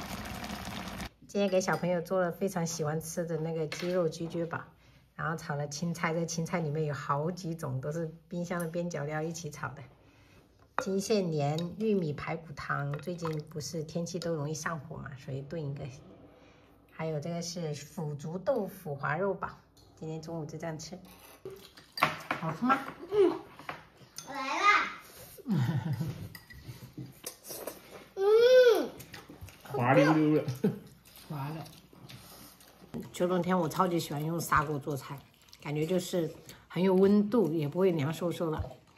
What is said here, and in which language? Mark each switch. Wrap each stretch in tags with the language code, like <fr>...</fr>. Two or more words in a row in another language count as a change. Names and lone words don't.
<zh>今天給小朋友做了非常喜歡吃的那個雞肉啫啫堡，然後炒了青菜，這青菜裡面有好幾種，都是冰箱的邊角料一起炒的。金線蓮、玉米排骨湯，最近不是天氣都容易上火嘛，所以燉一個。還有這個是腐竹豆腐滑肉堡，今天中午就這樣吃，好吃嗎？我來啦。滑溜溜的。滑了。秋冬天我超级喜歡用砂鍋做菜，感覺就是很有溫度，也不會涼颼颼的。</zh>